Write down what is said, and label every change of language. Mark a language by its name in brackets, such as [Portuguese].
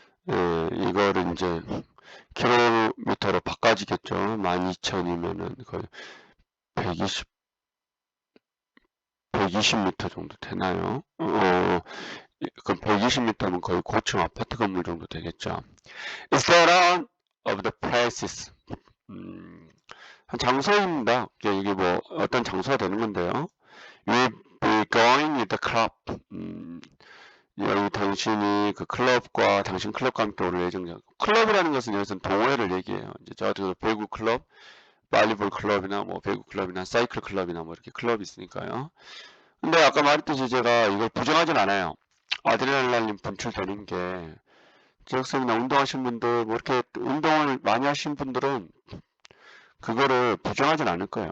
[Korean] 예, 이거를 이제 킬로미터로 바꿔지겠죠. 12,000이면은 거의 120, 120m 정도 되나요? 그럼 120m면 거의 고층 아파트 건물 정도 되겠죠. [English] Is that one of the places? [Korean] 한 장소입니다. 이게 뭐 어떤 장소가 되는 건데요. [English] You'll be going with the club. [Korean] 여기 당신이 그 클럽과 당신 클럽과 함께 오를 예정이죠. 클럽이라는 것은 여기서는 동호회를 얘기해요. 이제 저 같은 배구 클럽, 발리볼 클럽이나 뭐 배구 클럽이나 사이클 클럽이나 뭐 이렇게 클럽이 있으니까요. 근데 아까 말했듯이 제가 이걸 부정하진 않아요. 아드레날린 분출되는 게 지역성이나 운동하신 분들 뭐 이렇게 운동을 많이 하신 분들은 그거를 부정하진 않을 거예요.